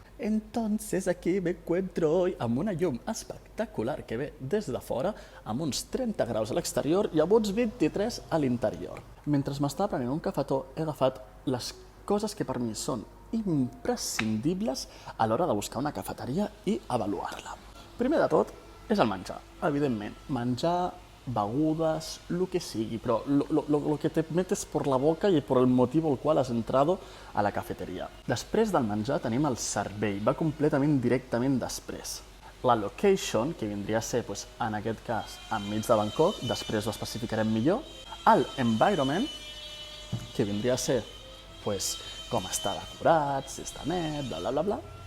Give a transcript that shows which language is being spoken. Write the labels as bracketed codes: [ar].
[es] Entonces aquí me encuentro hoy [ca] amb una llum espectacular que ve des de fora, amb uns 30 graus a l'exterior i amb uns 23 a l'interior. Mentre m'estava prenent un cafetó, he agafat les coses que per mi són imprescindibles a l'hora de buscar una cafeteria i avaluar-la. Primer de tot és el menjar, evidentment. Menjar, begudes, lo que sigui, però [es] lo que te metes por la boca y por el motivo al cual has entrado a la cafeteria. [ca] Després del menjar tenim el servei, va completament directament després. La location, que vindria a ser, en aquest cas, enmig de Bangkok, després ho especificarem millor. El environment, que vindria a ser com està decorat, si està net, bla.